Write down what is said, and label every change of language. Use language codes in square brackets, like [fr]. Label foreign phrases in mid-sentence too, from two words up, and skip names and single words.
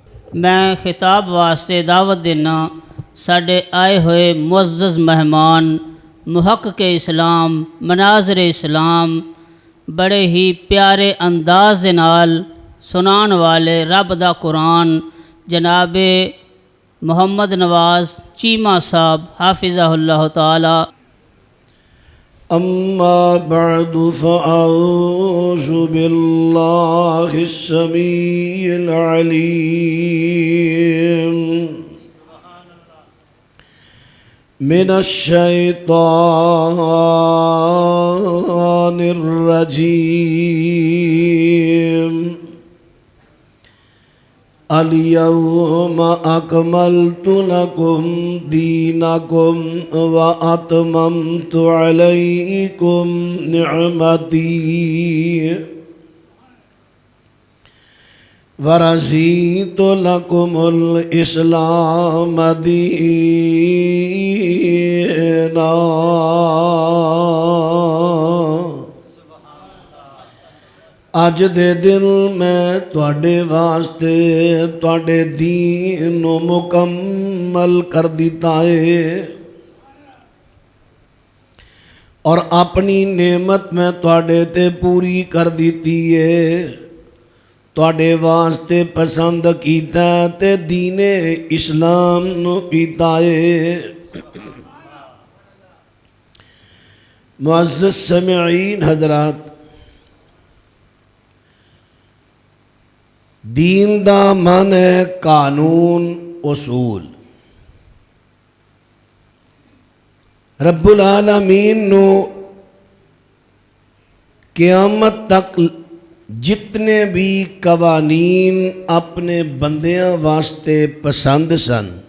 [pa] میں خطاب واسطے دعوت دینا ساڈے آئے ہوئے معزز مہمان محقق اسلام مناظر اسلام بڑے ہی پیارے انداز دے نال سنان والے رب دا قرآن جناب محمد نواز چیمہ صاحب [ar] حافظہ اللہ تعالی۔ اما بعد فاعوذ باللہ السمیع العلیم من الشیطان الرجیم۔ الیوم اکملت لکم دینکم واتممت علیکم نعمتی ورضیت لکم الاسلام دینا۔ [pa] اج دے دن میں تواڈے واسطے تواڈے دین نو مکمل کر دیتا ہے اور اپنی نعمت میں تواڈے تے پوری کر دیتی ہے، تواڈے واسطے پسند کیتا تے دین اسلام نو کیتا ہے۔ معزز سامعین حضرات، دین دا معنی ہے قانون اصول۔ رب العالمین نو قیامت تک جتنے بھی قوانین اپنے بندیاں واسطے پسند سن،